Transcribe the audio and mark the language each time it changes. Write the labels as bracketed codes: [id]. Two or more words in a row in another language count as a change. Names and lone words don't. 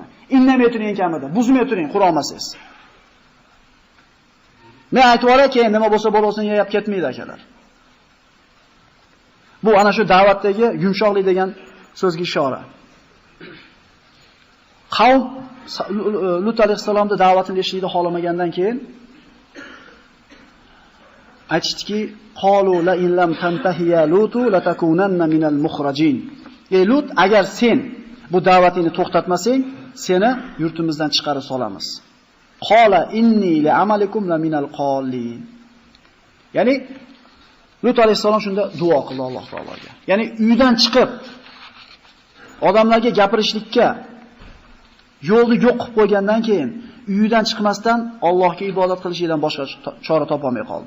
[uz] Indamay turing kamida, buzmay turing qura olmasangiz. Men aytib o'ray, keyin nima bo'lsa bo'lsin yeyib ketmaydi akalar. Bu ana shu da'vatdagi yumshoqlik degan so'zga ishora. Qavm Lut alayhisalomning da'vatini eshitishni xohlamagandan keyin aytishdiki, [ar] قالوا لئن لم تنته يا لوط لتكونن من المخرجين. [uz] Ey Lut, agar sen bu da'vatingni to'xtatmasang, seni yurtimizdan chiqarib solamiz. [ar] قال إني لعملكم من القالين. [uz] Ya'ni Lut alayhisalom shunda duo qildi Alloh taologa. Ya'ni uydan chiqib odamlarga gapirishlikka yo'lni yo'q qilib qo'ygandan keyin uydan chiqmasdan Allohga ibodat qilishdan boshqa chora topa olmay qoldi.